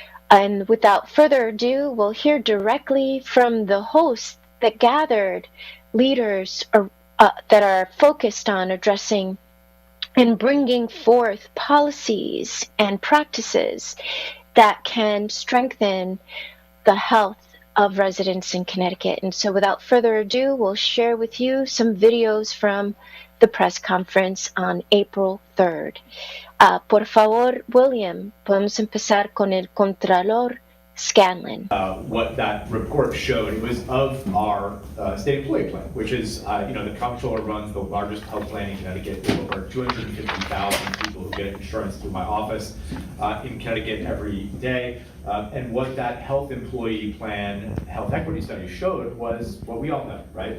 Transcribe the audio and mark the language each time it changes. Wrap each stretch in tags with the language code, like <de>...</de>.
<en>And without further ado, we'll hear directly from the hosts that gathered leaders that are focused on addressing and bringing forth policies and practices that can strengthen the health of residents in Connecticut. And so without further ado, we'll share with you some videos from the press conference on April 3rd.</en> <es>Por favor, William, podemos empezar con el Contralor Scanlon.</es> <en>What that report showed, it was of our state employee plan, which is, the comptroller runs the largest health plan in Connecticut. There are over 250,000 people who get insurance through my office in Connecticut every day. And what that health employee plan, health equity study showed was what we all know, right?</en>